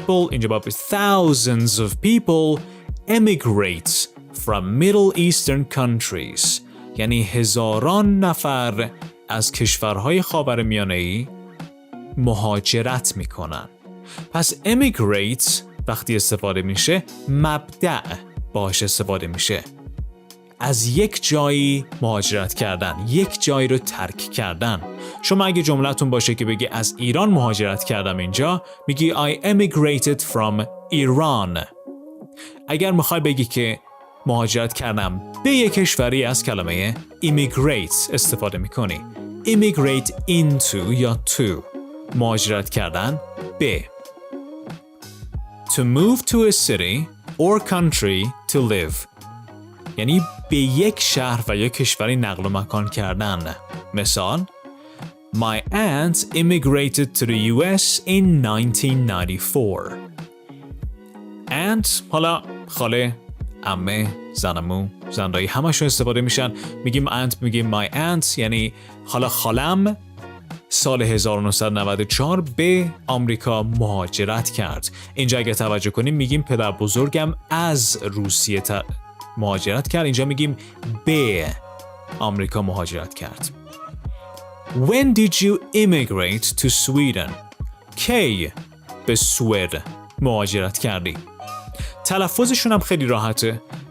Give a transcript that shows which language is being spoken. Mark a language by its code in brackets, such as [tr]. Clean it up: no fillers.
[fa] اینجا باید [en] thousands of people emigrate from Middle Eastern countries. [fa] یعنی هزاران نفر از کشورهای خاورمیانه‌ای مهاجرت میکنن. پس emigrate وقتی استفاده میشه مبدأ باهاش استفاده میشه. از یک جایی مهاجرت کردن، یک جایی رو ترک کردن. شما اگه جملتون باشه که بگی از ایران مهاجرت کردم اینجا، میگی [en] I emigrated from Iran. [fa] اگر میخوای بگی که مهاجرت کردم به یک کشوری از کلمه immigrate استفاده میکنی. immigrate into یا to مهاجرت کردن به. [en] To move to a city or country to live [fa] یعنی به یک شهر و یک کشوری نقل و مکان کردن. [en] مثال My aunt immigrated to the US in 1994. [fa] Aunt حالا خاله، عمه، زنمو، زندایی همشون استفاده میشن. میگیم aunt، میگیم my aunt یعنی حالا خالم سال 1994 به آمریکا مهاجرت کرد. اینجا اگه توجه کنیم میگیم پدر بزرگم از روسیه مهاجرت کرد. اینجا میگیم به آمریکا مهاجرت کرد. [en] When did you immigrate to Sweden? [fa] کی به سوئد مهاجرت کردی؟ تلفظشون هم خیلی راحته.